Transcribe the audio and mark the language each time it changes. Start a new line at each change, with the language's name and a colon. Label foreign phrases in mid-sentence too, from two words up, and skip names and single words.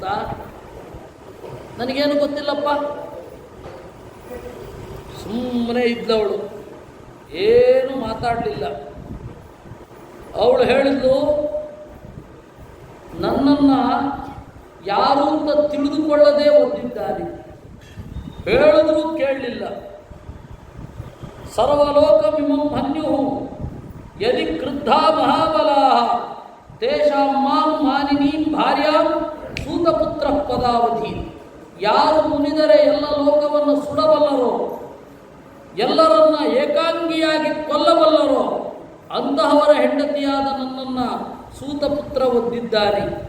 Kannada: ನನಗೇನು ಗೊತ್ತಿಲ್ಲಪ್ಪ. ಸುಮ್ಮನೆ ಇದ್ದವಳು, ಏನು ಮಾತಾಡಲಿಲ್ಲ. ಅವಳು ಹೇಳಿದ್ಲು, ನನ್ನನ್ನು ಯಾರು ಅಂತ ತಿಳಿದುಕೊಳ್ಳದೆ ಒದ್ದಿದ್ದಾನೆ, ಹೇಳಿದ್ರೂ ಕೇಳಲಿಲ್ಲ.
Sanskrit: ಸರ್ವಲೋಕಮಿಮಂ ಹನ್ಯು ಯದಿ ಕ್ರುದ್ಧಾ ಮಹಾಬಲಾ ತೇಷಾಂ ಮಾಂ ಮಾನಿನೀಂ ಭಾರ್ಯಾಂ ಸೂತಪುತ್ರ ಪದಾವಧಿ.
Kannada: ಯಾರು ಮುನಿದರೆ ಎಲ್ಲ ಲೋಕವನ್ನು ಸುಡಬಲ್ಲರೋ, ಎಲ್ಲರನ್ನ ಏಕಾಂಗಿಯಾಗಿ ಕೊಲ್ಲಬಲ್ಲರೋ ಅಂತಹವರ ಹೆಂಡತಿಯಾದ ನನ್ನನ್ನು ಸೂತಪುತ್ರ ಒದ್ದಿದ್ದಾನೆ.